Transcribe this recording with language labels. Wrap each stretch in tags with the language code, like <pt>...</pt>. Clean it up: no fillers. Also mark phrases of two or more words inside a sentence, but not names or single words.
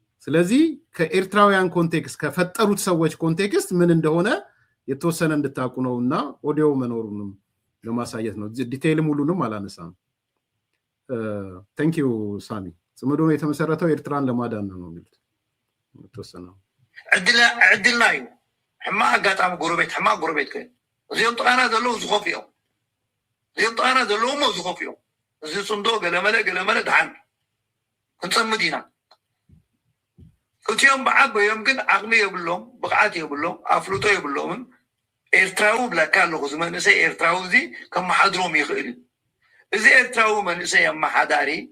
<am>ስለዚህ ከኤርትራውያን ኮንቴክስት ከፈጠሩት ሰዎች ኮንቴክስት ምን እንደሆነ የተወሰነ እንድታቁ ነውና ኦዲዮ መኖሩንም ለማሳየት ነው። ዲቴይልም ሁሉንም አላነሳም።</am> <en>thank you</en> <am>ሳሚ። ጽምዶ የተመሰረተው ኤርትራን ለማዳን ነው የሚሉት የተወሰነ</am> <ti>ዕድልና እዩ ሕማቅ አጋጣሚ ጎረቤት ሕማቅ ጎረቤት ከ እዚኦም ጥቃና ዘለዉ ዝኸፍ እዮም እዚኦም ጥቃና ዘለዎም ዝኸፍ እዮም እዚ ፅምዶ ገለመለ ድሓን ክንፀምድ ኢና እቲኦም ብዓበዮም ግን ዓቅሚ የብሎም ብቕዓት የብሎም ኣፍልጦ የብሎምን ኤርትራዊ ብለካ ኣለኹ እዚ መንእሰይ ኤርትራዊ እዚ ከመሓድሮም ይኽእል እዩ እዚ ኤርትራዊ መንእሰይ ኣመሓዳሪ</ti>